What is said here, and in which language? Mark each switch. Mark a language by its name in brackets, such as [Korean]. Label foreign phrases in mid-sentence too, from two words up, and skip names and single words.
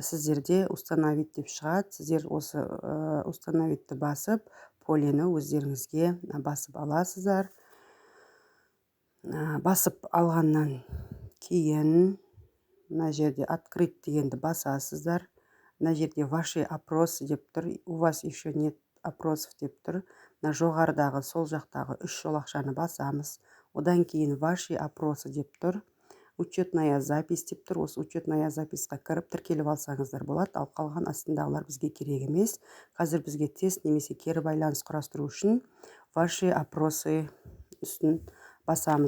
[Kazakh] Сіздерде установить деп шығады. Сіздер осы установитті басып, полені өздеріңізге басып аласыздар. Басып алғаннан кейін мына жерде открыть дегенді басасыздар. Мына жерде [Russian] ваши опросы [Kazakh] деп тұр. [Russian] У вас еще нет опросов [Kazakh] деп тұр. Мына жоғарыдағы сол жақтағы 3 жолақшаны басамыз. Одан кейін [Russian] ваши опросы [Kazakh] деп тұр. [Russian] Учетная запись [Kazakh] деп тұр. Осы [Russian] учетная записьқа [Kazakh] кіріп тіркеліп алсаңыздар болады. Ал қалған астындағылар бізге керек емес. Қазір бізге тест немесе кері байланыс құрастыру үшін [Russian] ваши опросы [Kazakh] үстін басамыз.